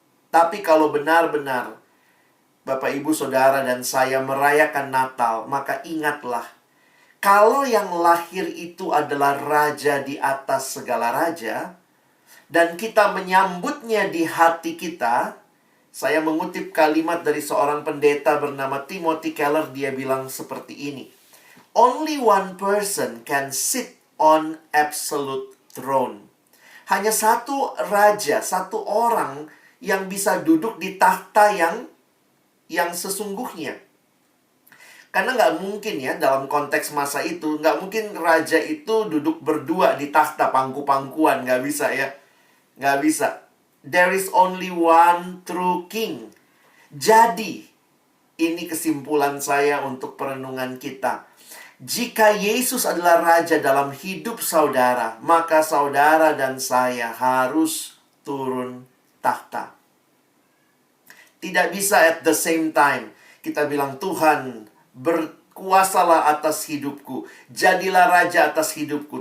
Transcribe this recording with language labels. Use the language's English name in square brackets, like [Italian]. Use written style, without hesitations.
[Indonesian] Tapi kalau benar-benar Bapak, Ibu, Saudara, dan saya merayakan Natal, maka ingatlah, kalau yang lahir itu adalah raja di atas segala raja, dan kita menyambutnya di hati kita. Saya mengutip kalimat dari seorang pendeta bernama Timothy Keller. Dia bilang seperti ini. [English] Only one person can sit on absolute throne. [Indonesian] Hanya satu raja, satu orang yang bisa duduk di takhta yang sesungguhnya. Karena nggak mungkin ya, dalam konteks masa itu, nggak mungkin raja itu duduk berdua di takhta pangku-pangkuan. Nggak bisa ya. Nggak bisa. [English] There is only one true king. [Indonesian] Jadi, ini kesimpulan saya untuk perenungan kita. Jika Yesus adalah raja dalam hidup saudara, maka saudara dan saya harus turun takhta. Tidak bisa [English] at the same time [Indonesian] kita bilang, Tuhan, berkuasalah atas hidupku, jadilah raja atas hidupku.